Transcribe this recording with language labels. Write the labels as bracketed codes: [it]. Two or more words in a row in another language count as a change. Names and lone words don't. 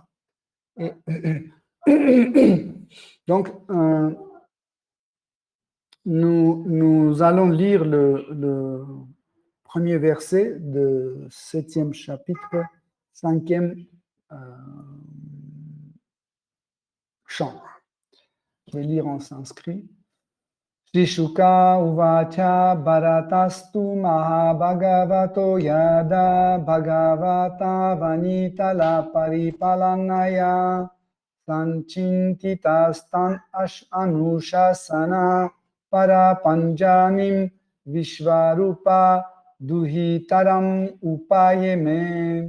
[fr] Et donc, nous allons lire le premier verset du 7e chapitre, 5e chant. Je vais lire en sanskrit. [sa] शिशुक उवाच भरतस्तु महाभागवतो यदा भगवत वनितल परिपालनाय सञ्चिन्तितस्तन् अनुशासन परपञ्जनिम् विश्वरूप दुहितरम् उपयेमे.